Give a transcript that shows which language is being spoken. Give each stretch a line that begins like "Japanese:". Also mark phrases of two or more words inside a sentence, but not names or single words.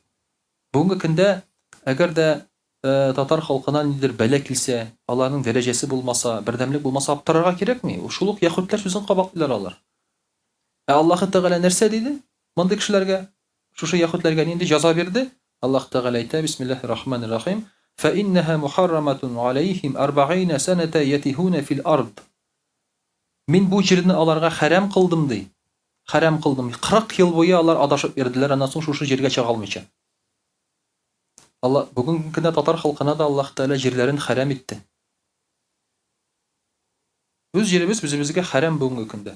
Tatar: Бүгенге көндә әгәр дә татар халкына нидер бәла килсә, аларның дәрәҗәсе булмаса, бердәмлек булмаса, аптырарга кирәкми. Шул ук яһүдләр сүзен кабатлыйлар алар. Ә Аллаһы Тәгалә нәрсә диде? Мондый кешеләргә, шушы яһүдләргә нинди җәза бирде? Аллаһ Тәгалә әйтә:
Arabic: Бисмиллаһир-рахманир-рахим. فإنها محرمة عليهم 40 سنة يتيهون في الأرض.
Tatar: Мин бу җирне аларга хәрам кылдым ди. Хәрам кылдым. 40 ел буе алар адашып йөрделәр, аннан соң шушы җиргә чыга алмыйча. Алла бүгенге көндә татар халкына да Аллаһ Тәгалә җирләрен хәрам итте. Үз җиребез үзебезгә хәрам бүгенге көндә.